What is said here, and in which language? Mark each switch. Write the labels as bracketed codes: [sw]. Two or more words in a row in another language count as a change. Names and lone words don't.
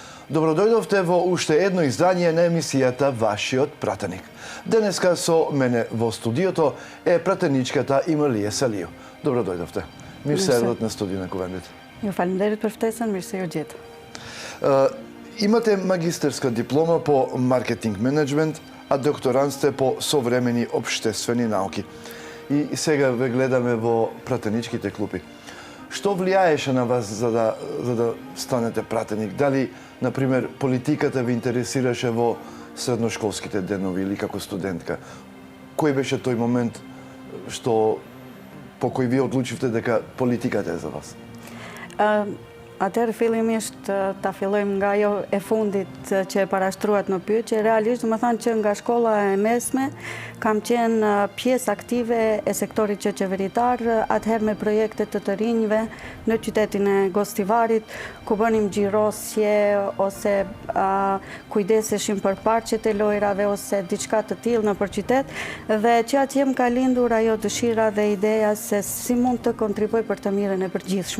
[mk] Добродојдовте во уште едно издание на емисијата Ваши од Пратаник. Денеска со мене во студиото пратеничката Имalije Saliju. Добродојдовте. [sq] Mirë se erdhët në studion e Kuvendit. Ju falenderit për ftesën, mirë se ju gjetë. [mk] Имате магистерска диплома по [en] marketing management, [mk] а докторанте по sovremeni обществени науки. И сега ве гледаме во пратеничките клупи. Што влијаеше на вас за да станете пратеник? Дали, например, политиката ви интересираше во средношколските денови или како студентка? Кој беше тој момент по кој вие одлучивте дека политиката е за вас? [sq] Atëherë fillimisht ta fillojmë nga ajo e fundit që e parashtruat në pyetje. Realisht, më thënë që nga shkolla e mesme kam qenë pjesë aktive e sektorit që qeveritar, atëherë me projekte të rinjve në qytetin e Gostivarit, ku bënim xhirosje ose kujdeseshim për parqet e lojrave ose diçka të tillë nëpër qytet, dhe që atje më ka lindur ajo dëshira dhe ideja se si mund të kontribuoj për të mirën e përgjithshme.